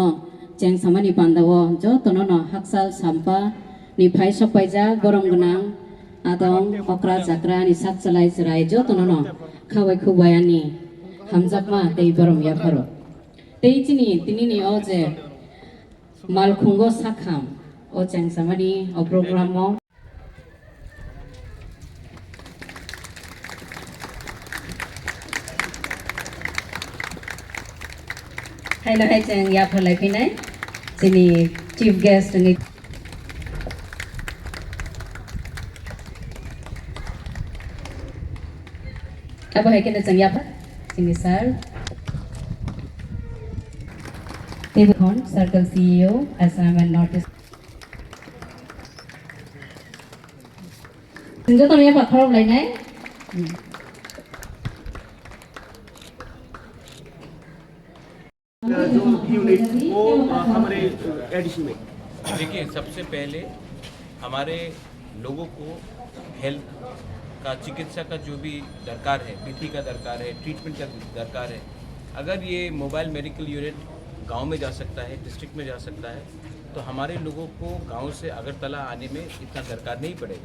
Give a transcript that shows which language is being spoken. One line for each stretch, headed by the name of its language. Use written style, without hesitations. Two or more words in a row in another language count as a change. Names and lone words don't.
Kok Borok: जों सामानि पान्दावो जतनो न हाकसाल साम्पा नि फाय सपायजा गरम गनां आदं अक्रा जाग्रा नि साकचलाय जराय जतनो न खावाय खुबायानि हामजाकमा दै बरम याफारो दैचिनि तिनिनि अजे मालखुंगो साखाम ओ जों सामानि ओ प्रोग्रामो Hello, hai chang ya phalai pinai chini chief guest ni abo hai kena chang ya pha chini sir Tebkhon
English: Circle CEO assignment notice
Kok Borok: sinjo to ya pha khorok lai nai
Hindi: जो यूनिट वो हमारे एडिशन में देखिए सबसे पहले हमारे लोगों को हेल्थ का चिकित्सा का जो भी दरकार है पीपी का दरकार है ट्रीटमेंट का दरकार है अगर ये
English: mobile medical unit
Hindi: गांव में जा सकता है डिस्ट्रिक्ट में जा सकता है तो हमारे लोगों को गांव से अगरतला आने में इतना दरकार नहीं पड़ेगा।